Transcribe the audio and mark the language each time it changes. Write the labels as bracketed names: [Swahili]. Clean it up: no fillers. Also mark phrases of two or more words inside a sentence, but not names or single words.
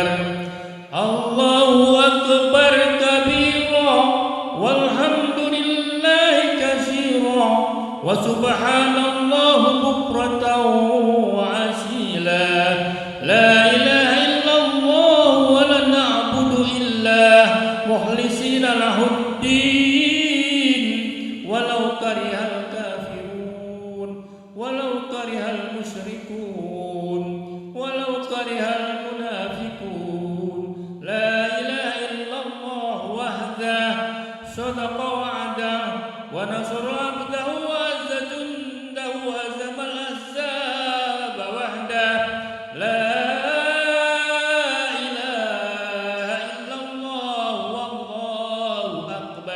[Arabic] الله أكبر كبيرا والحمد لله كثيرا وسبحان الله بكرة وأصيلا. لا إله إلا الله ولا نعبد إلا مخلصين له الدين ولو كره الكافرون ولو كره المشركون ولو كره المنافقون. لا إله إلا الله وحده صدق وعده ونصر عبده وأعز جنده وهزم الأحزاب وحده. لا إله إلا الله والله أكبر.